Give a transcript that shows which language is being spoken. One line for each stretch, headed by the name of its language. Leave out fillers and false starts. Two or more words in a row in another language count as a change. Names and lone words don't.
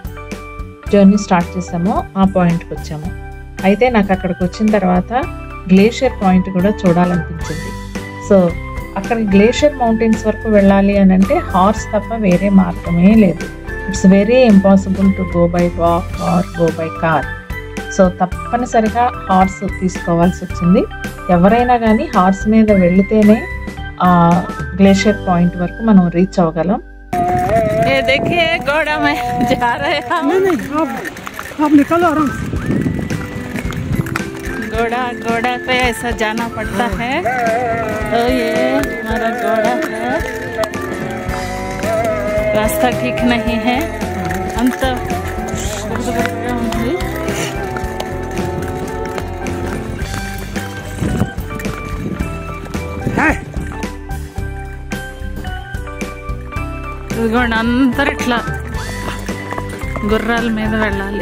English: journey start
Telugu: చేసామో ఆ పాయింట్కి వచ్చాము. అయితే నాకు అక్కడికి వచ్చిన తర్వాత గ్లేషియర్ పాయింట్ కూడా చూడాలనిపించింది. సో అక్కడ
English: glacier mountains
Telugu: వరకు వెళ్ళాలి అని అంటే హార్స్ తప్ప వేరే మార్గమే లేదు.
English: It's very impossible to go by walk or go by car.
Telugu: సో తప్పనిసరిగా హార్స్ తీసుకోవాల్సి వచ్చింది. ఎవరైనా కానీ హార్స్ మీద వెళితేనే ఆ గ్లేషియర్ పాయింట్ వరకు మనం రీచ్ అవ్వగలం.
Hindi: ये देखिए घोड़ा में जा रहे हैं हम। आप निकलो आराम से। घोड़ा पे ऐसा जाना पड़ता है। तो ये हमारा घोड़ा है, रास्ता ठीक नहीं है, अंत
Telugu: ఇదిగోండి అందరు ఇట్లా గుర్రాల మీద వెళ్ళాలి.